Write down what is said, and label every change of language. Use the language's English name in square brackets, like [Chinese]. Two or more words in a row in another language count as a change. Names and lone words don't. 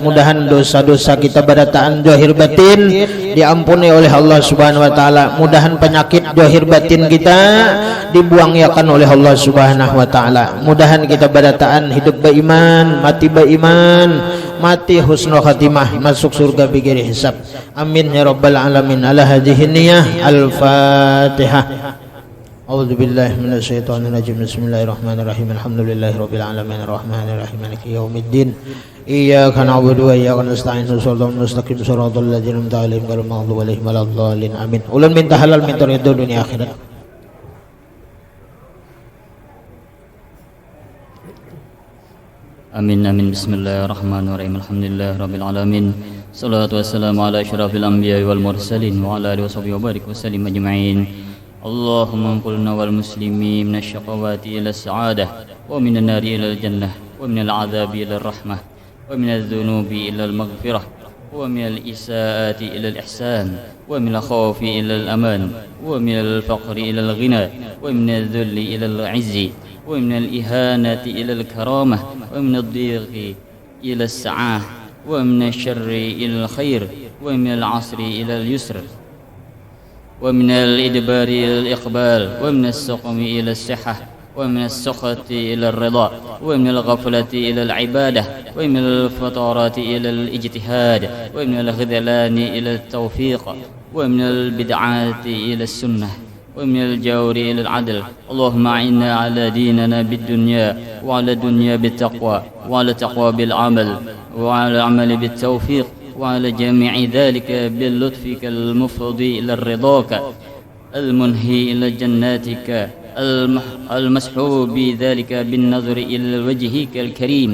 [Banjar] Mudahan dosa-dosa kita berataan zahir batin diampuni oleh Allah [Arabic] سبحانه وتعالى. [Banjar] Mudahan penyakit zahir batin kita dibuangkan oleh Allah [Arabic] سبحانه وتعالى. [Banjar] Mudahan kita berataan hidup beriman, mati beriman, mati [Arabic] حسن الخاتمة, [Banjar] masuk surga [Arabic] بغير حساب. آمين يا رب العالمين. على هذه النية. الفاتحة. أعوذ بالله من الشيطان الرجيم. بسم الله الرحمن الرحيم. الحمد لله رب العالمين الرحمن الرحيم مالك يوم الدين. إياك نعبد وإياك نستعين. صراط المستقيم صراط الذين أنعمت عليهم غير المغضوب عليهم ولا الضالين. آمين. [Banjar] Ulun minta halal min ridho dunia akhirat. [Arabic] آمين آمين. بسم الله الرحمن الرحيم. الحمد لله رب العالمين. الصلاة والسلام على أشرف الأنبياء والمرسلين وعلى آله وصحبه وبارك وسلم أجمعين. اللهم انقلنا والمسلمين من الشقاوة إلى السعادة ومن النار إلى الجنة ومن العذاب إلى الرحمة ومن الذنوب إلى المغفرة ومن الإساءة إلى الإحسان ومن الخوف إلى الأمان ومن الفقر إلى الغنى ومن الذل إلى العز ومن الإهانة إلى الكرامة ومن الضيق إلى السعة ومن الشر إلى الخير ومن العسر إلى اليسر ومن الإدبار إلى الإقبال ومن السقم إلى الصحة ومن السخط إلى الرضا ومن الغفلة إلى العبادة ومن الفترة إلى الاجتهاد ومن الخذلان إلى التوفيق ومن البدعة إلى السنة ومن الجور إلى العدل. اللهم أعنا على ديننا بالدنيا وعلى دنيا بالتقوى وعلى تقوى بالعمل وعلى عمل بالتوفيق وعلى جميع ذلك باللطفك المفضي إلى رضاك المنهي إلى جناتك المسحوب بذلك بالنظر إلى وجهك الكريم.